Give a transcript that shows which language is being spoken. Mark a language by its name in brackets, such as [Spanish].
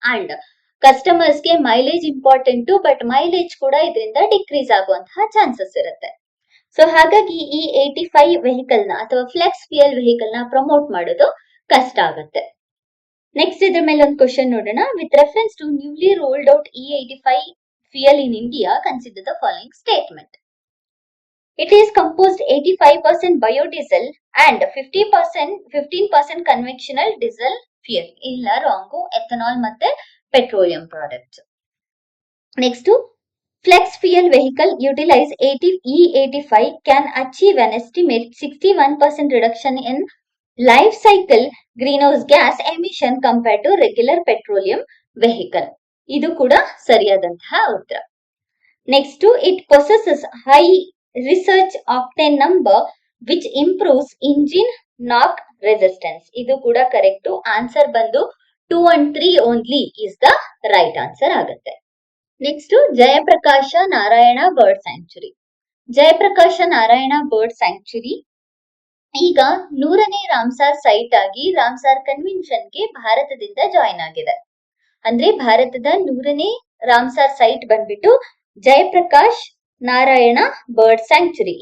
[Kannada] And customers ಗೆ mileage important, but mileage ಕೂಡ ಇದರಿಂದ ಡಿಕ್ರೀಸ್ ಆಗುವಂತಹ ಚಾನ್ಸಸ್ ಇರುತ್ತೆ. ಸೊ ಹಾಗಾಗಿ E85 ವೆಹಿಕಲ್ ನ ಅಥವಾ ಫ್ಲೆಕ್ಸ್ ಫ್ಯೂಯಲ್ ವೆಹಿಕಲ್ ನ ಪ್ರಮೋಟ್ ಮಾಡೋದು ಕಷ್ಟ ಆಗುತ್ತೆ. ನೆಕ್ಸ್ಟ್ ಇದ್ರ ಮೇಲೆ ಒಂದು ಕ್ವಶನ್ ನೋಡೋಣ. [English] With reference to newly rolled out E85 fuel in India, consider the following statement. It is composed 85% biodiesel and 15% conventional diesel fuel. [Kannada] ಇಲ್ಲ ರಾಂಗು, ಎಥನಾಲ್ ಮತ್ತೆ petroleum products. [English] Next, flex fuel vehicle utilise E85 can achieve an estimate 61% reduction in life cycle greenhouse gas emission compared to regular petroleum vehicle. [Kannada] ಇದು ಕೂಡ ಸರಿಯಾದಂತಹ ಉತ್ತರ. [English] Next, it possesses high research octane number which improves engine knock resistance. [Kannada] ಇದು ಕೂಡ correct. [English] answer [Kannada] ಬಂದು [English] 2 and 3 only is the right answer [Kannada] ಆಗುತ್ತೆ. Next, Jayaprakash Narayana bird sanctuary. Jayaprakash Narayana bird sanctuary ಈಗ 100ನೇ Ramsar site ಆಗಿ ರಾಮ್ಸಾರ್ ಕನ್ವೆನ್ಷನ್ ಗೆ ಭಾರತದಿಂದ ಜಾಯಿನ್ ಆಗಿದೆ. ಅಂದ್ರೆ ಭಾರತದ 100ನೇ ರಾಮ್ಸಾರ್ ಸೈಟ್ ಬಂದ್ಬಿಟ್ಟು ಜಯಪ್ರಕಾಶ್ ನಾರಾಯಣ ಬರ್ಡ್ ಸ್ಯಾಂಕ್ಚುರಿ.